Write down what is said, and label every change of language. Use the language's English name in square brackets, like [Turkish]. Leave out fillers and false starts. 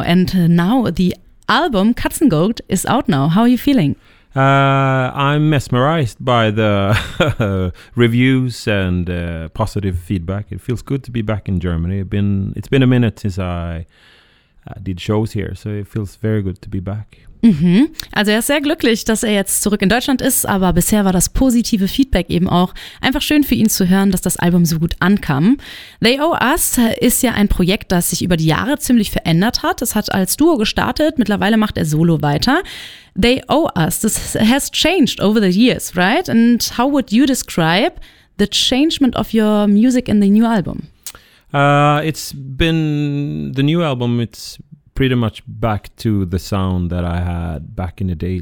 [English] And now the album Katzengold is out now. How are you feeling? I'm mesmerized by the reviews and positive feedback. It feels good to be back in Germany. It's been a minute since I did shows here, so it feels very good to be back. Mhm. [German] Also er ist sehr glücklich, dass er jetzt zurück in Deutschland ist, aber bisher war das positive Feedback eben auch einfach schön für ihn zu hören, dass das Album so gut ankam. They Owe Us ist ja ein Projekt, das sich über die Jahre ziemlich verändert hat. Es hat als Duo gestartet, mittlerweile macht er Solo weiter. [English] They Owe Us, this has changed over the years, right? And how would you describe the changement of your music in the new album? It's pretty much back to the sound that I had back in the day.